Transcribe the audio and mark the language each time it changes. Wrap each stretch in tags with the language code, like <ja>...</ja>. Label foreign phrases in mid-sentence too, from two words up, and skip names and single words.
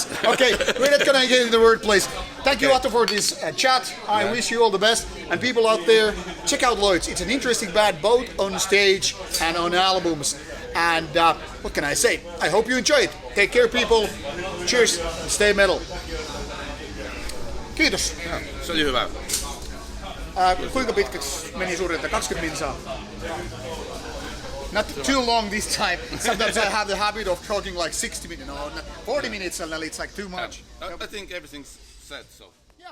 <en>Okay, we're not gonna get into the wordplays. Thank you, Otto, for this chat. I wish you all the best. And people out there, check out Loits. It's an interesting band, both on stage and on albums. And what can I say? I hope you enjoy it. Take care, people. Cheers. Stay metal.</en> <fi>Kiitos. Se oli hyvä. Kuinka pitkäksi meni suurinta? 20 minsaa.</fi> <en>Not too long this time. Sometimes I have the habit of talking like 60 minutes, no, 40 minutes, and then it's like too much. I think everything's said, so.</en>